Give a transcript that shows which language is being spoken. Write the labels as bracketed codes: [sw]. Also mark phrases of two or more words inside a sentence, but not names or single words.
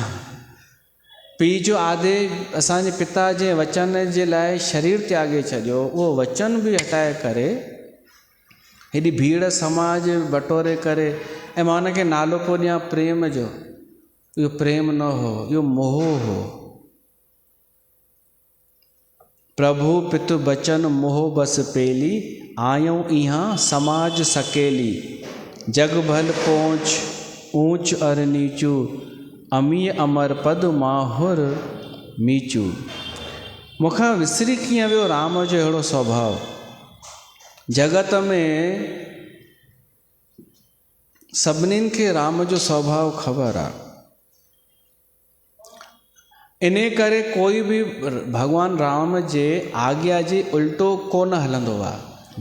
[sd] पीउ जो आदेश, असांजे पिता जे वचन जे लाइ शरीर त्यागे छॾियो, उहो वचन बि हटाए करे हेॾी भीड़ समाज बटोरे करे, ऐं मां हुनखे नालो पियो ॾियां प्रेम जो। इहो प्रेम न हो, इहो मोह हो। [awa] प्रभु पितु बचन मोह बस पेली, आयूं इहाँ समाज सकेली। जग भल पहुँच ऊंच अर नीचू, अमीय अमर पद माहुर मीचू। [sd] मूंखां विसरी कीअं वियो राम जो अहिड़ो स्वभाव। जगत में सभिनीनि खे राम जो स्वभाव ख़बर आहे। इन करे कोई बि भगवान राम जे आज्ञा जे उल्टो कोन हलंदो आहे।